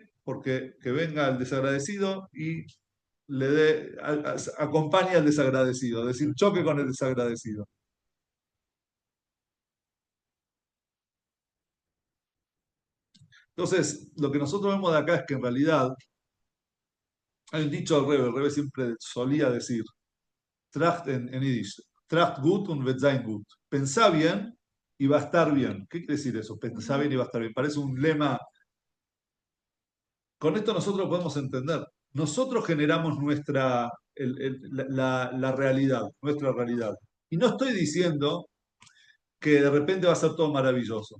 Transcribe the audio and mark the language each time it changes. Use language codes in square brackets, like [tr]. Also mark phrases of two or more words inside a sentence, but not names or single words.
[es] Porque que venga el desagradecido y acompañe al desagradecido, es decir, choque con el desagradecido. Entonces, lo que nosotros vemos de acá es que en realidad hay un dicho al revés, el revés siempre solía decir, Tracht en Yiddish, [yi] Tracht gut und wird sein gut. [es] Pensá bien y va a estar bien. ¿Qué quiere decir eso? Pensá bien y va a estar bien. Parece un lema. Con esto nosotros podemos entender. Nosotros generamos la realidad, nuestra realidad. Y no estoy diciendo que de repente va a ser todo maravilloso.